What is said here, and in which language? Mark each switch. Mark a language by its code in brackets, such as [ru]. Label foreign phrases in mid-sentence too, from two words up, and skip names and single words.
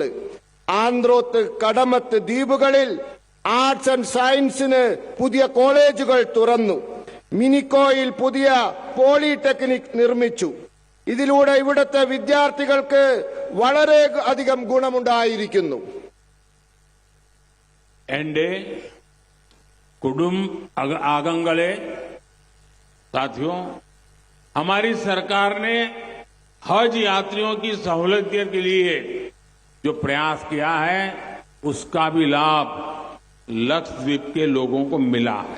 [ml] ആന്ത്രോത്ത്, കടമത്ത് ദ്വീപുകളിൽ [en] Arts and Science [ml] പുതിയ കോളേജുകൾ തുറന്നു. മിനിക്കോയിൽ പുതിയ പോളിടെക്നിക് നിർമ്മിച്ചു. ഇതിലൂടെ ഇവിടുത്തെ വിദ്യാർത്ഥികൾക്ക് വളരെ അധികം ഗുണമുണ്ടായിരിക്കുന്നു. എന്റെ കുടുംബ അംഗങ്ങളേ [hi] साथियों, हमारी सरकार ने हज यात्रियों की सहूलियत के लिए जो प्रयास किया है, उसका भी लाभ लक्षद्वीप के लोगों को मिला है।